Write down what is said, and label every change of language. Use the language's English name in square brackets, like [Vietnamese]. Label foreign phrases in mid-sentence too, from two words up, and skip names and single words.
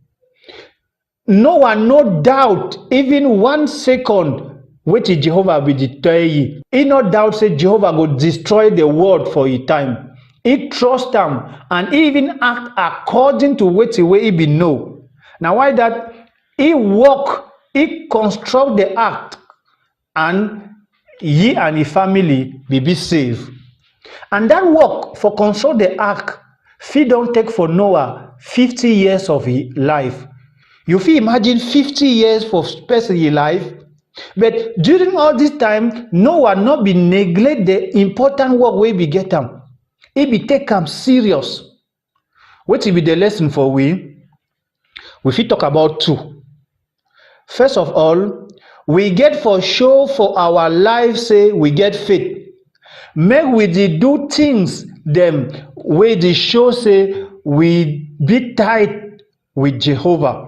[Nigerian Pidgin] Noah no doubt even 1 second wetin Jehovah be dey tell you. He no doubt say Jehovah go destroy the world for his time. He trust am and he even act according to wetin wey he be know. Na why that he work, he construct the ark, and he and his family be safe. And that work for construct the ark fit don take for Noah 50 years of his life. You fit imagine 50 years for person his life? But during all this time, Noah not be neglect the important work wey be get am. He be take am serious. Wetin be the lesson for we? We fit talk about two. First of all, we get for show for our life say we get faith. Make we dey do things them wey dey show say we be tight with Jehovah.